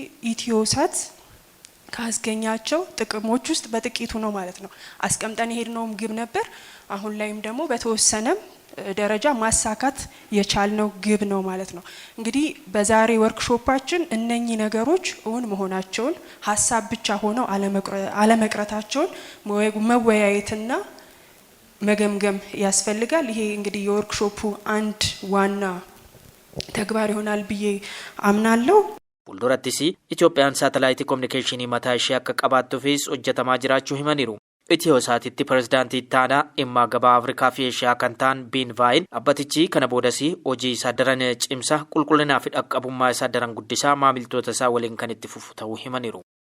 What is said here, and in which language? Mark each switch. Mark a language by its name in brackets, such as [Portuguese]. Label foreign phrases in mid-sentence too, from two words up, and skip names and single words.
[Amharic] ኢትዮሳት ካስገኛቸው ጥቅሞች ውስጥ በጥቂቱ ነው ማለት ነው። አስቀምጠን ሄድነውም ግብ ነበር። አሁን ላይም ደግሞ በተወሰነም ደረጃ ማሳካት የቻልነው ግብ ነው ማለት ነው። እንግዲህ በዛሬ ወርክሾፓችን እነኚህ ነገሮች እውን መሆናቸውን ሐሳብ ብቻ ሆነው አለመቅረታቸውን መወያየትና መገምገም ያስፈልጋል። ይሄ እንግዲህ የወርክሾፑ አንድ ዋና ተግባር ይሆናል ብዬ አምናለሁ። [Oromo] Fuuldurattis Itoophiyaan saatalaayiti kominikeeshinii mataa ishee akka qabaattuufis hojjetamaa jiraachuu himaniiru. Itiyoosaatitti pirezidaantii ittaanaa dhimma gabaa Afrikaa fi Eeshiyaa kan ta'an Biin Vaayin dhaabbatichi kana boodasii hojii isaa daran cimsa qulqullinaa fi dhaqqabummaa isaa daran guddisaa maamiltoota isaa waliin kan itti fufu ta'uu himaniiru.